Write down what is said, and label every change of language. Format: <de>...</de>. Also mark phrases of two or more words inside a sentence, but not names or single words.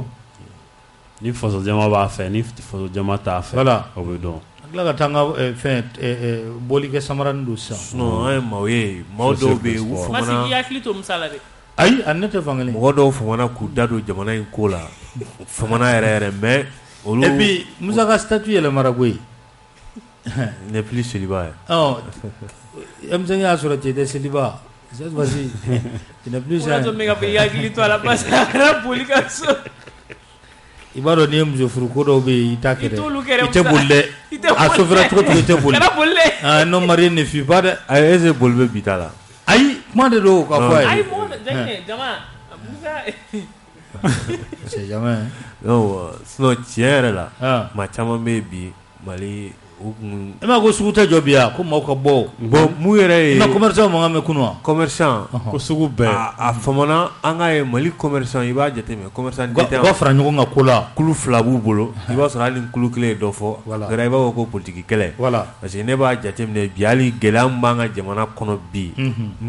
<bm>ni faso jama b'a fɛ ni faso jama t'a fɛ o bɛ dɔn tila ka taa an ka fɛn bɔli kɛ samaranin don sisan sinon an ye maaw ye maaw dɔw bɛ yen u famana Masigi hakili to Musa la dɛ ayi a ne tɛ fankelen mɔgɔ dɔw famana k'u da don jamana in ko la famana yɛrɛ mais olu</bm> <fr>et puis</fr> <bm>Musa ka statut yɛlɛmara koyi</bm> <fr>n'est plus célibat</fr> <bm>M5 y'a sɔrɔ cɛ tɛ célibat</bm> <fr>cette fois-ci tu n'es plus</fr> <bm>ça mega bɛ hakili to a la parce que a kɛra boli ka so i b'a dɔn n'i ye muso furu ko dɔw bɛ yen i t'a kɛ dɛ i tɛ boli dɛ a sofɛra cogo cogo i tɛ boli</bm> <fr>non marié ne fuit pas</fr> <bm>dɛ ayi</bm> <fr>est-ce que</fr> <bm>boli bɛ bi ta la ayi kuma de don ka fɔ a ye ayi mɔgɔ jama Musa</bm> <fr>c'est jamais</fr> <bm>non sinon tiɲɛ yɛrɛ la maa caman bɛ yen bi Mali u kun e ma ko sugu tɛ jɔ bi yan ko maaw ka bɔ bon mun yɛrɛ ye i ma commerçant mankan mɛn kunun wa commerçant ko sugu bɛɛ a famana an ka ye Mali commerçant i b'a jateminɛ commerçant u ka fara ɲɔgɔn kan ko la kulu fila b'u bolo i b'a sɔrɔ hali ni kulu kelen ye dɔ fɔ gɛrɛ i b'a fɔ ko politique kɛlɛ</bm> <fr>parce que</fr> <bm>ne b'a jateminɛ bi hali gɛlɛya min b'an ka jamana kɔnɔ bi n</bm>